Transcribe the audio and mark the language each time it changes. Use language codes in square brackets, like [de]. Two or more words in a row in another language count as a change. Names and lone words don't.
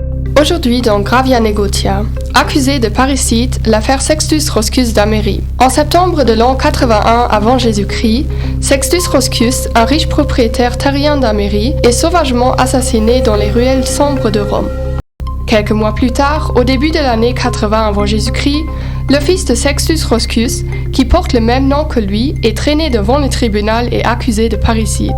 [fr] Aujourd'hui dans Gravia Negotia, accusé de parricide, l'affaire Sextus Roscius d'Amérie. En septembre de l'an 81 avant Jésus-Christ, Sextus Roscius, un riche propriétaire terrien d'Amérie, est sauvagement assassiné dans les ruelles sombres de Rome. Quelques mois plus tard, au début de l'année 80 avant Jésus-Christ, le fils de Sextus Roscius, qui porte le même nom que lui, est traîné devant le tribunal et accusé de parricide.